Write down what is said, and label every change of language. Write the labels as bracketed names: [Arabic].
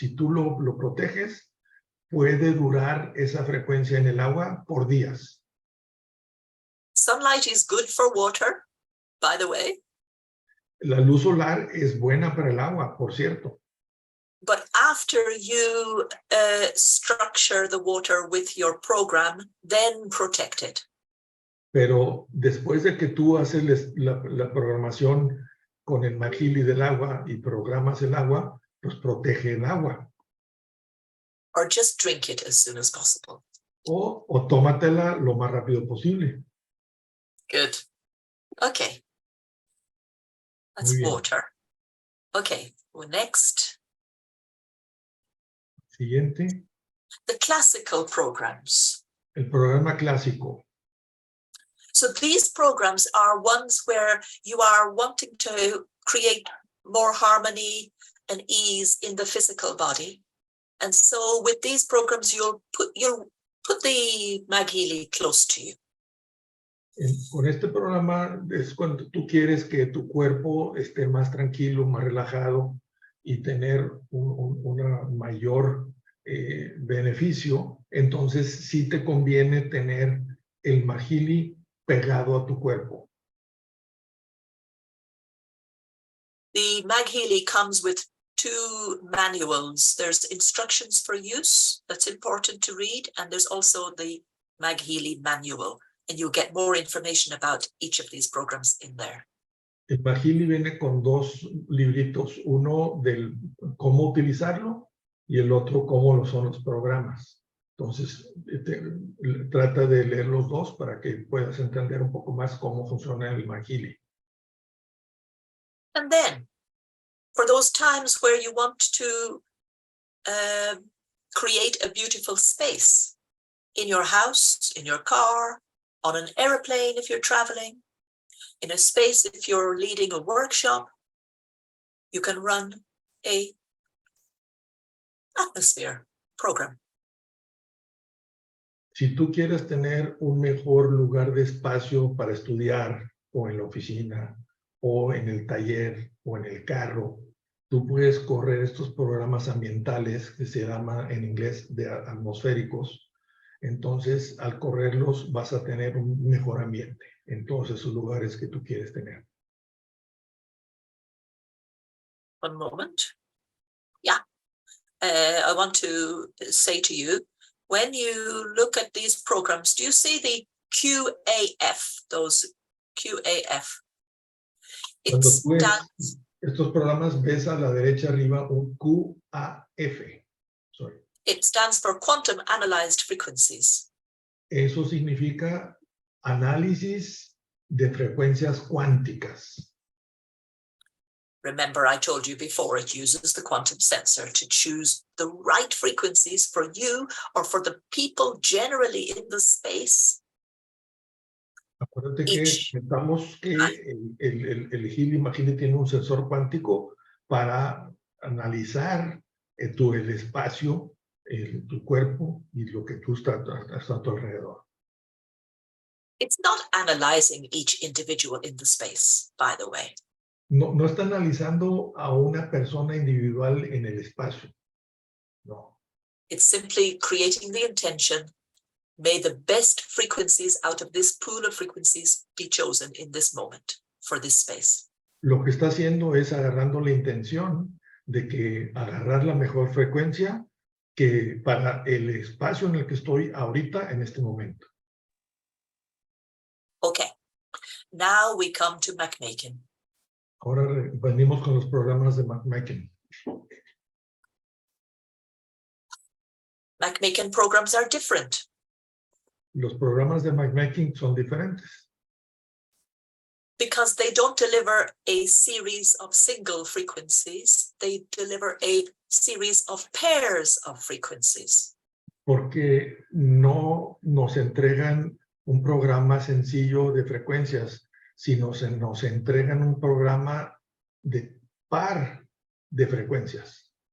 [Spanish] Si tú lo proteges, puede durar esa frecuencia en el agua por días. [English] Sunlight is good for water, by the way. [Spanish] La luz solar es buena para el agua, por cierto. [English] But after you structure the water with your program, then protect it. [Spanish] Pero después de que tú haces la programación con el MagHealy del agua y programas el agua, pues protege el agua. [English] Or just drink it as soon as possible. [Spanish] O tómatela lo más rápido posible. [English] Good. Okay. That's water. Okay, well, next. [Spanish] Siguiente. [English] The classical programs. [Spanish] El programa clásico. [English] So these programs are ones where you are wanting to create more harmony and ease in the physical body. And so with these programs, you'll put the MagHealy close to you. [Spanish] Con este programa es cuando tú quieres que tu cuerpo esté más tranquilo, más relajado y tener una mayor beneficio. Entonces sí te conviene tener el MagHealy pegado a tu cuerpo. [English] The MagHealy comes with 2 manuals. There's instructions for use that's important to read, and there's also the MagHealy manual, and you'll get more information about each of these programs in there. [Spanish] El MagHealy viene con 2 libritos, uno del cómo utilizarlo y el otro cómo son los programas. Entonces, trata de leer los 2 para que puedas entender un poco más cómo funciona el MagHealy. [English] And then, for those times where you want to create a beautiful space in your house, in your car, on an airplane if you're traveling, in a space if you're leading a workshop, you can run a atmosphere program. [Spanish] Si tú quieres tener un mejor lugar de espacio para estudiar o en la oficina o en el taller o en el carro, tú puedes correr estos programas ambientales que se llaman en inglés de atmosféricos. Entonces, al correrlos vas a tener un mejor ambiente en todos esos lugares que tú quieres tener. [English] One moment. Yeah. I want to say to you, when you look at these programs, do you see the QAF, those QAF? [Spanish] Cuando tú ves estos programas, ves a la derecha arriba un QAF. [English] Sorry. It stands for Quantum Analyzed Frequencies. [Spanish] Eso significa análisis de frecuencias cuánticas. [English] Remember, I told you before, it uses the quantum sensor to choose the right frequencies for you or for the people generally in the space. [Spanish] Acuérdate que pensamos que el Healy MagHealy tiene un sensor cuántico para analizar el espacio, tu cuerpo y lo que tú estás a tu alrededor. [English] It's not analyzing each individual in the space, by the way. [Spanish] No está analizando a una persona individual en el espacio. No. [English] It's simply creating the intention. May the best frequencies out of this pool of frequencies be chosen in this moment for this space. [Spanish] Lo que está haciendo es agarrando la intención de que agarrar la mejor frecuencia que para el espacio en el que estoy ahorita en este momento. [English] Okay, now we come to MagMaking. [Spanish] Ahora venimos con los programas de MagMaking. [English] MagMaking programs are different. [Spanish] Los programas de MagMaking son diferentes. [English] Because they don't deliver a series of single frequencies, they deliver a series of pairs of frequencies. [Spanish] Porque no nos entregan un programa sencillo de frecuencias, sino nos entregan un programa de par de frecuencias.